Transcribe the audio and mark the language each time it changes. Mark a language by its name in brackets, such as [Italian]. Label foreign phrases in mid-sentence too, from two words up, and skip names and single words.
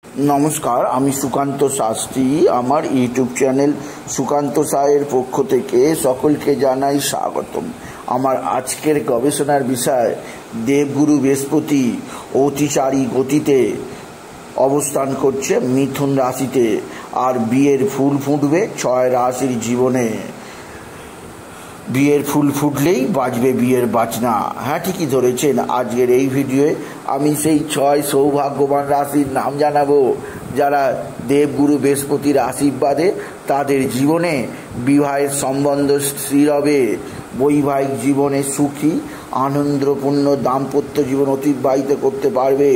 [Bangla] নমস্কার, আমি সুকান্ত শাস্ত্রী। আমার [English] YouTube channel [Bangla] সুকান্ত স্যারের পক্ষ থেকে সকলকে জানাই স্বাগতম। আমার আজকের গবেষণার বিষয় দেবগুরু বৃহস্পতি অতিচারী গতিতে অবস্থান করছে মিথুন রাশিতে আর বিয়ের ফুল ফুটবে 6 রাশির জীবনে। বিয়ের ফুল ফুটলেই বাজবে বিয়ের বাজনা। হ্যাঁ, ঠিকই ধরেছেন। আজকের এই ভিডিওয়ে আমি সেই 6 সৌভাগ্যবান রাশির নাম জানাবো যারা দেবগুরু বৃহস্পতির আশীর্বাদে তাদের জীবনে বিবাহের সম্বন্ধ স্থির হবে, বৈবাহিক জীবনে সুখী আনন্দপূর্ণ দাম্পত্য জীবন অতিবাহিত করতে পারবে।